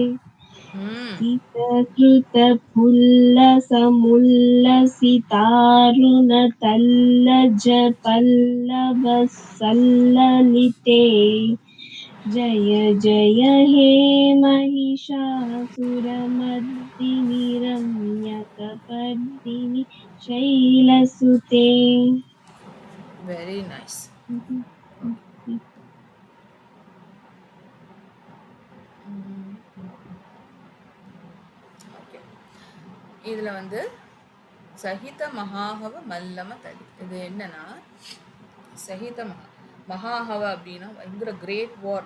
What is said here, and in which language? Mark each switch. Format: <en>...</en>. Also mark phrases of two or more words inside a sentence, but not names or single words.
<sa>सीतकृत पुल्लसमुल्लसितारुण तल्लज पल्लव सल्ललिते जय जय हे महिषासुरमर्दिनि रम्यकपर्दिनि शैलसुते.</sa> <en>very nice.</en> <ta>இதுல வந்து</ta> <sa>सहित महाहव मल्लम तलि,</sa> <ta>இது என்னன்னா</ta> <sa>सहित महाहव</sa> <ta>அப்படின்னா பயங்கர</ta> <en>great war.</en>